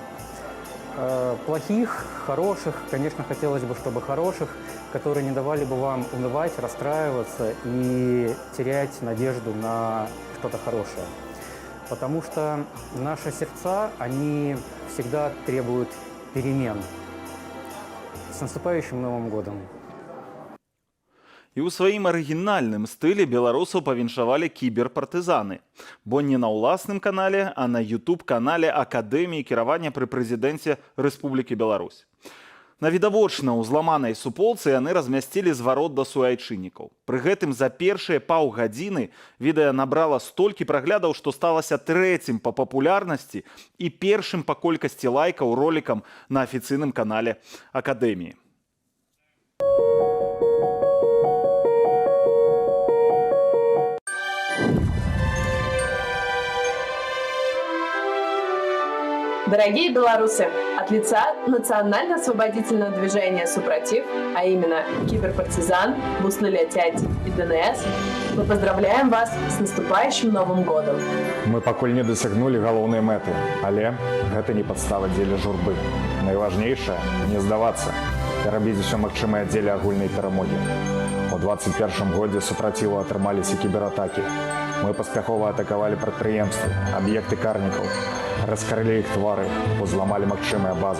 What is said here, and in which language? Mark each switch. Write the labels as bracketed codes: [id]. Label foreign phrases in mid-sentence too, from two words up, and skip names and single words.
[ru] Плохих, хороших, конечно, хотелось бы, чтобы хороших, которые не давали бы вам унывать, расстраиваться и терять надежду на что-то хорошее. Потому что наши сердца, они всегда требуют перемен. С наступающим Новым годом! [be] І ў сваім арыгінальным стылі беларусаў павіншавалі кіберпартызаны. Бо не на ўласным канале, а на YouTube-канале Акадэміі кіравання пры прэзідэнце Рэспублікі Беларусь. На відавочна ў зламанай суполцы яны размясцілі зварот да суайчыннікаў. Пры гэтым за першыя паўгадзіны відэа набрала столькі праглядаў, што сталася трэцім па папулярнасці і першым па колькасці лайкаў ролікам на афіцыйным канале Акадэміі. [ru] Дорогие белорусы, от лица национально-освободительного движения «Супротив», а именно киберпартизан, Буслы-Лятять и ДНС, мы поздравляем вас с наступающим Новым годом. [be] Мы пакуль не дасягнулі галоўнай мэты, але гэта не падстава дзеля журбы. Найважнейшае – не здавацца і рабіць усё магчымае дзеля агульнай перамогі. У 2021 годзе супраціву атрымаліся кібератакі. Мы паспяхова атакавалі прадпрыемствы, аб'екты карнікаў, раскрылі іх твары, узламалі магчымыя базы.